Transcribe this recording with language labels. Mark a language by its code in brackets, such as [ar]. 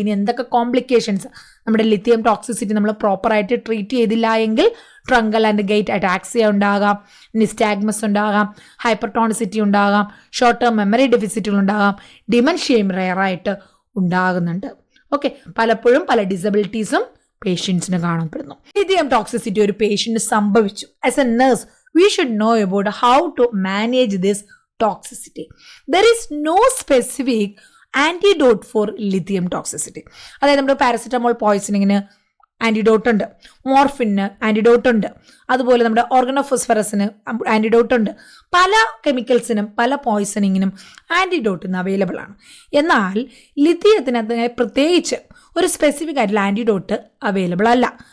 [ml] ഇനി എന്തൊക്കെ കോംപ്ലിക്കേഷൻസ് നമ്മുടെ ലിഥിയം ടോക്സിസിറ്റി നമ്മൾ പ്രോപ്പറായിട്ട് ട്രീറ്റ് ചെയ്തില്ല എങ്കിൽ ട്രങ്കൽ ആൻഡ് ഗേറ്റ് അറ്റാക്സിയ ഉണ്ടാകാം, നിസ്റ്റാഗ്മസ് ഉണ്ടാകാം, ഹൈപ്പർടോണിസിറ്റി ഉണ്ടാകാം, ഷോർട്ട് ടേം മെമ്മറി ഡെഫിസിറ്റുകൾ ഉണ്ടാകാം, ഡിമെൻഷ്യയും റെയറായിട്ട് ഉണ്ടാകുന്നുണ്ട്. ഓക്കെ, പലപ്പോഴും പല ഡിസബിലിറ്റീസും പേഷ്യൻസിന് കാണപ്പെടുന്നു. ലിഥിയം ടോക്സിസിറ്റി ഒരു പേഷ്യൻറ്റ് സംഭവിച്ചു. [en] As a nurse we should know about how to manage this toxicity. There is no specific antidote for lithium toxicity. [ml] അതായത് നമ്മുടെ പാരസിറ്റമോൾ പോയ്സണിങ്ങിന് ആൻറ്റിഡോട്ട് ഉണ്ട്, മോർഫിന് ആൻറ്റിഡോട്ട് ഉണ്ട്, അതുപോലെ നമ്മുടെ ഓർഗനോഫോസ്ഫറസിന് ആൻറ്റിഡോട്ട് ഉണ്ട്. പല കെമിക്കൽസിനും പല പോയ്സണിങ്ങിനും ആൻറ്റിഡോട്ട് ഇന്ന് അവൈലബിൾ ആണ്. എന്നാൽ ലിഥിയത്തിന് പ്രത്യേകിച്ച് ഒരു സ്പെസിഫിക് ആയിട്ടുള്ള ആൻറ്റിഡോട്ട് അവൈലബിൾ അല്ല.